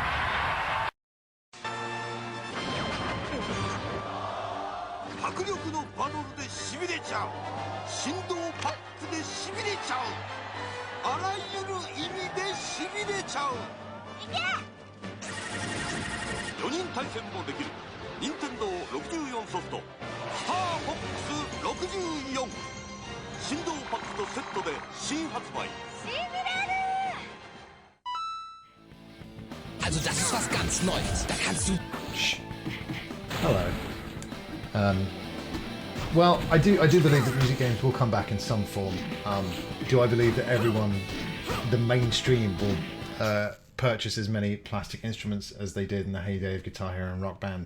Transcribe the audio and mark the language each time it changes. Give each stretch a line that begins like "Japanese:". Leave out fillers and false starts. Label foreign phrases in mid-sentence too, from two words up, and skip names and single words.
Japanese: 迫力のバトルでしびれちゃう振動パックでしびれちゃうあらゆる意味でしびれちゃう4人対戦もできる任天堂64ソフトスターフォックス64振動パックとセットで新発売しびれる
German: Also das ist was ganz Neues. Da kannst du...
English: Hello. Well, I do believe that music games will come back in some form. Do I believe that everyone, the mainstream, will purchase as many plastic instruments as they did in the heyday of Guitar Hero and Rock Band?